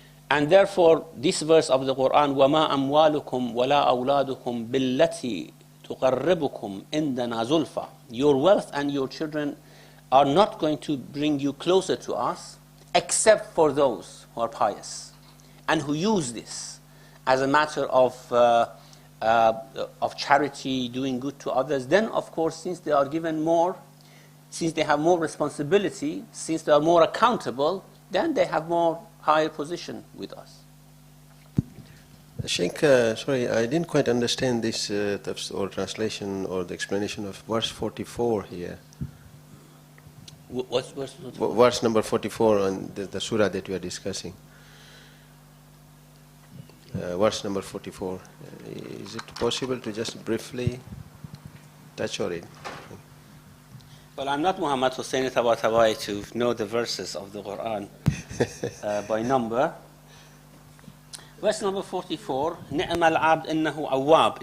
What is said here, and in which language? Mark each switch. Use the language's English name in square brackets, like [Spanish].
[English] And therefore, this verse of the Quran, [Arabic] وَمَا أَمْوَالُكُمْ وَلَا أَوْلَادُكُمْ بِالَّتِي تُقَرِّبُكُمْ إِنْدَنَا زُلْفَى. [English] Your wealth and your children are not going to bring you closer to us, except for those who are pious and who use this as a matter of charity, doing good to others. Then, of course, since they are given more, since they have more responsibility, since they are more accountable, then they have more higher position with us. Sheikh, sorry, I didn't quite understand this or translation or the explanation of verse 44 here. What's verse 44? Verse number 44 on the surah that we are discussing. Verse number 44. Is it possible to just briefly touch on it? Well, I'm not Muhammad Hussein Tabatabai to know the verses of the Quran by number. Verse number 44, [Arabic] نِعْمَ الْعَبْدِ إِنَّهُ أَوَّابٌ.